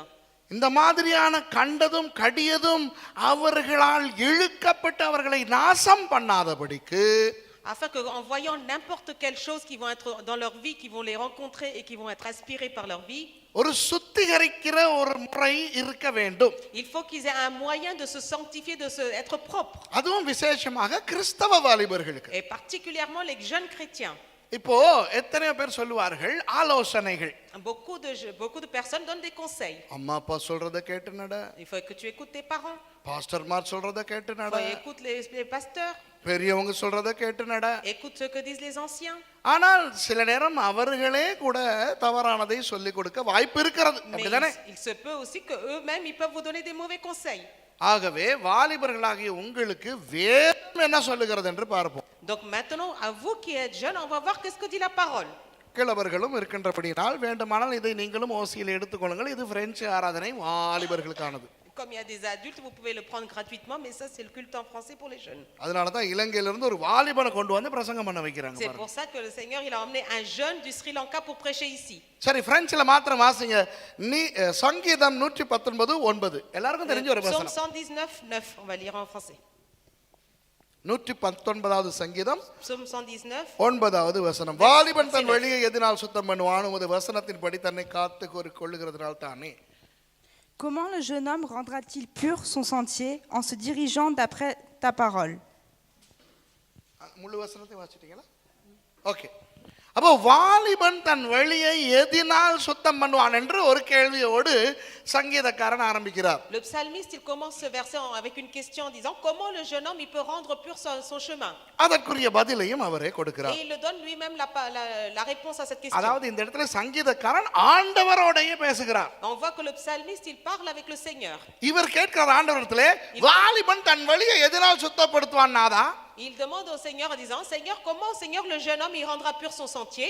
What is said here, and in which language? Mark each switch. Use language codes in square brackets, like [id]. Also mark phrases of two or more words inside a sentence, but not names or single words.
[ta] இந்த மாதிரியான கண்டதும் கடியதும் அவர்களால் இழுக்கப்பட்டு அவர்களை நாசம் பண்ணாதபடிக்கு [fr] Afin qu'en voyant n'importe quelle chose qui vont être dans leur vie, qui vont les rencontrer et qui vont être inspirés par leur vie, [ta] ஒரு சுத்திகரிக்கிற ஒரு முறை இருக்க வேண்டும். [fr] il faut qu'ils aient un moyen de se sanctifier, être propres. [ta] அதுவும் விசேஷமாக கிறிஸ்தவ வாலிபர்களுக்கு. [fr] Et particulièrement les jeunes chrétiens. [ta] இப்போ எத்தனை பேர் சொல்லுவார்கள் ஆலோசனைகள். [fr] Beaucoup de personnes donnent des conseils. [ta] அம்மா அப்பா சொல்றத கேட்டு நட. [fr] Il faut que tu écoutes tes parents. [ta] பாஸ்டர்மார் சொல்றத கேட்டு [fr] Il [ta] நட. [fr] faut écouter les pasteurs. [ta] பெரியவங்க சொல்றத கேட்டு நட. [fr] Écoute ce que disent les anciens. [ta] ஆனால் சில நேரம் அவர்களே கூட தவறானதை சொல்லிக் கொடுக்க வாய்ப்பு இருக்கிறது. [fr] Mais [ta] அப்படிதானே? [fr] il se peut aussi que eux-mêmes ils peuvent vous donner des mauvais conseils. [ta] ஆகவே வாலிபர்களாகிய உங்களுக்கு வேதம் என்ன சொல்லுகிறது என்று பார்ப்போம். [fr] Donc maintenant, à vous qui êtes jeunes, on va voir qu'est-ce que dit la parole. [ta] கிழவர்களும் இருக்கின்றபடியால் வேண்டுமானால் இதை நீங்களும் ஓசியில் எடுத்துக்கொள்ளுங்கள். இது பிரெஞ்சு ஆராதனை வாலிபர்களுக்கானது. [fr] Comme il y a des adultes, vous pouvez le prendre gratuitement, mais ça c'est le culte en français pour les jeunes. [ta] அதனால தான் இலங்கையிலிருந்து ஒரு வாலிபனை கொண்டு வந்து பிரசங்கம் பண்ண வைக்கிறாங்க. [fr] C'est pour ça que le Seigneur il a emmené un jeune du Sri Lanka pour prêcher ici. [ta] சரி, பிரெஞ்சில மாத்திரம் வாசிங்க. நீ சங்கீதம் 119:9 எல்லாருக்கும் தெரிஞ்ச ஒரு Psaume வசனம். [fr] 119:9, on va lire en français. [ta] 119வது சங்கீதம் [fr] Psaume 119. [ta] 9வது வசனம். வாலிபன் தன் வழியை எதனால் சுத்தம் பண்ணுவான்? உமது வசனத்தின்படி தன்னை காத்து கொள்ளுகிறதுனால் தானே. [fr] Comment le jeune homme rendra-t-il pur son sentier en se dirigeant d'après ta parole? [ta] முழு வசனத்தை வாசிட்டீங்களா? ஓகே. அப்போ வாலிபன் தன் வழியை எதினால் சுத்தம் பண்ணுவான் என்று ஒரு கேள்வியோடு சங்கீதக்காரன் ஆரம்பிக்கிறார். [fr] Le psalmiste il commence ce verset avec une question en disant comment le jeune homme il peut rendre pur son chemin. [ta] அதற்குரிய பதிலையும் அவரே கொடுக்கிறார். [fr] Et il le donne lui-même la réponse à cette question. [ta] அதாவது இந்த இடத்துல சங்கீதக்காரன் ஆண்டவரோடயே பேசுகிறார். [fr] On voit que le psalmiste il parle avec le Seigneur. [ta] இவர் கேட்கிற ஆண்டவரிடத்திலே வாலிபன் தன் வழியை எதினால் சுத்தப்படுத்துவான்னாதா? [fr] Il demande au Seigneur en disant Seigneur, comment Seigneur le jeune homme il rendra pur son sentier?